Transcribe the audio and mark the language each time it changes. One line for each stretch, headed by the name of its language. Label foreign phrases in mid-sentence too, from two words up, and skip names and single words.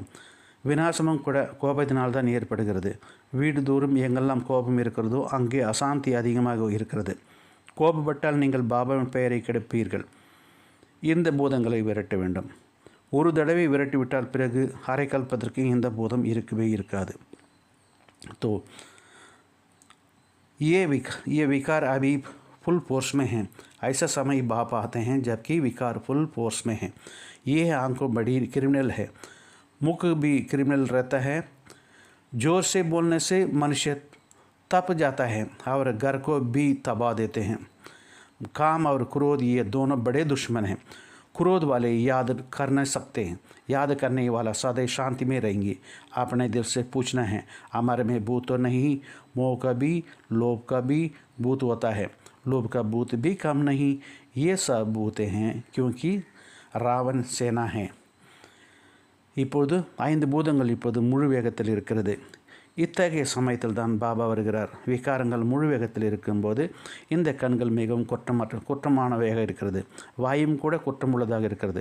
Tamil: விநாசமும் கூட கோபத்தினால்தான் ஏற்படுகிறது. வீடு தூரம் எங்கெல்லாம் கோபம் இருக்கிறதோ அங்கே அசாந்தி அதிகமாக இருக்கிறது. கோபப்பட்டால் நீங்கள் பாபாவின் பெயரை கெடுப்பீர்கள். இந்த பூதங்களை விரட்ட வேண்டும். ஒரு தடவை விரட்டிவிட்டால் பிறகு அரை கல்பத்திற்கு இந்த பூதம் இருக்கவே இருக்காது.
Hindi: तो ये विकार अभी
English: full force
Hindi: में हैं. ऐसा समय बाप आते हैं जबकि विकार
English: full force
Hindi: में हैं. ये आंखों बड़ी क्रिमिनल है. मुख भी क्रिमिनल रहता है. जोर से बोलने से मनुष्य तप जाता है और घर को भी तबाह देते हैं. काम और क्रोध ये दोनों बड़े दुश्मन हैं. क्रोध वाले याद कर नहीं सकते हैं. याद करने वाला सदैव शांति में रहेंगे. अपने दिल से पूछना है, हमारे में भूत तो नहीं. मोह का भी लोभ का भी भूत होता है. लोभ का भूत भी कम नहीं. ये सब भूते हैं क्योंकि रावण सेना है.
Tamil: இப்போது 5 பூதங்கள் இப்போது முழு வேகத்தில் இருக்கிறது. இத்தகைய சமயத்தில் தான் பாபா வருகிறார். விகாரங்கள் முழு வேகத்தில் இருக்கும்போது இந்த கண்கள் மிகவும் குற்றமானவையாக இருக்கிறது. வாயும் கூட குற்றமுள்ளதாக இருக்கிறது.